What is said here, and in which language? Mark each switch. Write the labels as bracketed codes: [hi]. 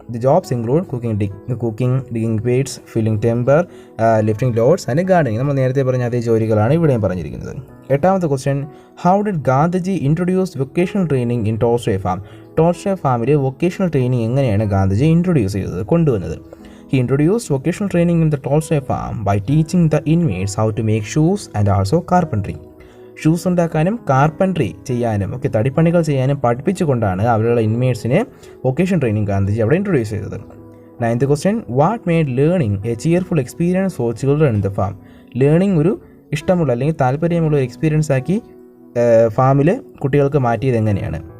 [en] The jobs include cooking, digging pits, filling timber, lifting loads and gardening. [ml] നമ്മൾ നേരത്തെ പറഞ്ഞ അതേ ജോലികളാണ് ഇവിടെയും പറഞ്ഞിരിക്കുന്നത്. എട്ടാമത്തെ [en] Question, how did Gandhiji introduce vocational training in Tolstoy farm? [ml] Tolstoy ഫാമിൽ വൊക്കേഷണൽ ട്രെയിനിങ് എങ്ങനെയാണ് ഗാന്ധിജി ഇൻട്രൊഡ്യൂസ് ചെയ്തത്, കൊണ്ടുവന്നത്? [en] He introduced vocational training in the Tolstoy farm by teaching the inmates how to make shoes and also carpentry. [ml] Shoes ഉണ്ടാക്കാനും carpentry ചെയ്യാനും ഒക്കെ തടിപ്പണികൾ ചെയ്യാനും പഠിപ്പിച്ചുകൊണ്ടാണ് അവരുടെ ഇൻമേറ്റ്സിനെ vocational training Gandhiji അവിടെ ഇൻട്രൊഡ്യൂസ് ചെയ്തത്. [en] Ninth question, what made learning a cheerful experience for children in the farm? [ml] Learning ഒരു ഇഷ്ടമുള്ള അല്ലെങ്കിൽ താല്പര്യമുള്ള ഒരു എക്സ്പീരിയൻസ് ആക്കി ഫാമിൽ കുട്ടികൾക്ക് മാറ്റിയത് എങ്ങനെയാണ്?